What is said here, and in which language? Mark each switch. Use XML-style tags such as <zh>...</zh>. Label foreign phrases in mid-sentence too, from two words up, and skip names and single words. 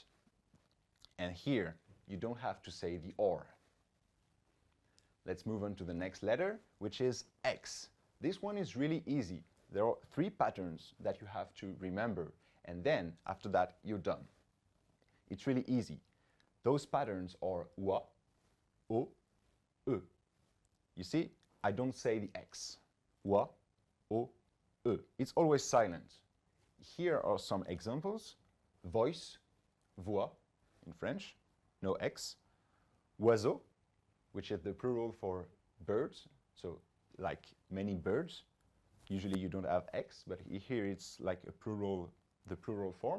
<en>And here, you don't have to say the or. Let's move on to the next letter, which is X. This one is really easy. There are 3 patterns that you have to remember, and then after that, you're done. It's really easy. Those patterns are oua, o, e. You see, I don't say the X. Oua, o, e. It's always silent. Here are some examples. Voice, voix in French, no X. Oiseau, which is the plural for birds, so like many birds. Usually you don't have X, but here it's like a plural, the plural form.</en>